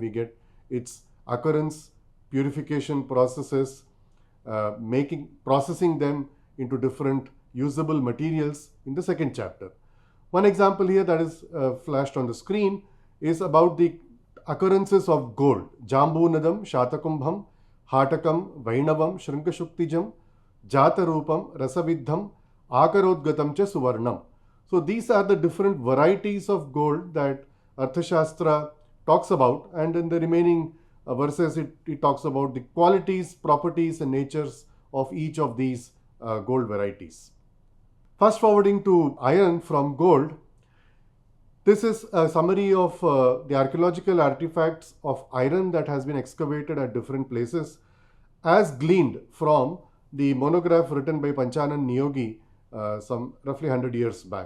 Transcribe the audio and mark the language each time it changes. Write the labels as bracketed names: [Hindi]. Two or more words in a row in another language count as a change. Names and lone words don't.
[English] We get its occurrence, purification processes, processing them into different usable materials in the second chapter. One example here that is flashed on the screen is about the occurrences of gold. [Sanskrit] जाम्बूनदं शातकुम्भं हाटकं वैणवं शृङ्गशुक्तिजं जातरूपं रसविद्धम् आकरोद्गतं च सुवर्णम्. [English] So these are the different varieties of gold that Arthashastra talks about, and in the remaining verses it talks about the qualities, properties and natures of each of these gold varieties. Fast forwarding to iron from gold, this is a summary of the archaeological artifacts of iron that has been excavated at different places as gleaned from the monograph written by Panchanan Niyogi some roughly 100 years back.